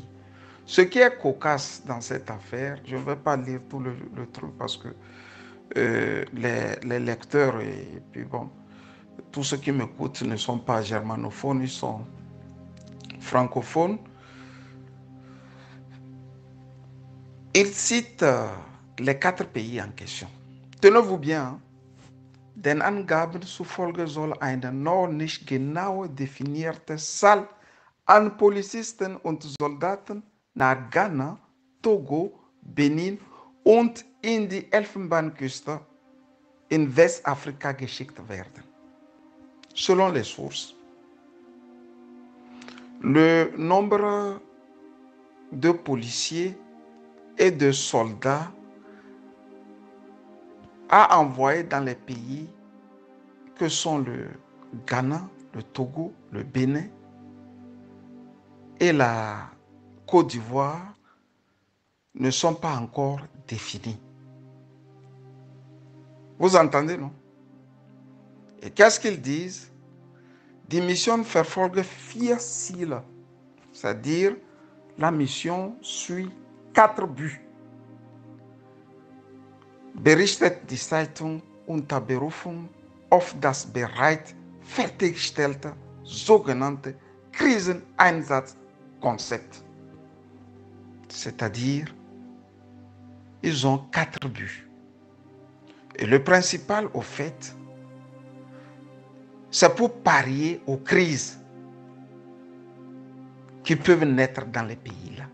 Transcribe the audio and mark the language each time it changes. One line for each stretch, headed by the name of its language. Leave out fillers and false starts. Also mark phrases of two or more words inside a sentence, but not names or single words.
French: Ce qui est cocasse dans cette affaire, je ne vais pas lire tout le truc parce que les lecteurs et puis bon, tous ceux qui m'écoutent ne sont pas germanophones, ils sont francophones. Ils citent les 4 pays en question. Tenez-vous bien, hein?
German: Den Angaben zufolge soll eine noch nicht genau definierte Zahl an Polizisten und Soldaten nach Ghana, Togo, Benin und in die Elfenbeinküste in Westafrika geschickt werden.
French: Selon les sources, le nombre de policiers et de soldats a envoyé dans les pays que sont le Ghana, le Togo, le Bénin et la Côte d'Ivoire ne sont pas encore définis. Vous entendez, non? Et qu'est-ce qu'ils disent?
German: Die Mission verfolge 4 Ziele.
French: C'est-à-dire, la mission suit 4 buts.
German: Berichtet die Zeitung unter Berufung auf das bereits fertiggestellte sogenannte Kriseneinsatzkonzept.
French: C'est-à-dire, ils ont 4 buts. Et le principal, au fait, c'est pour parier aux crises qui peuvent naître dans les pays là.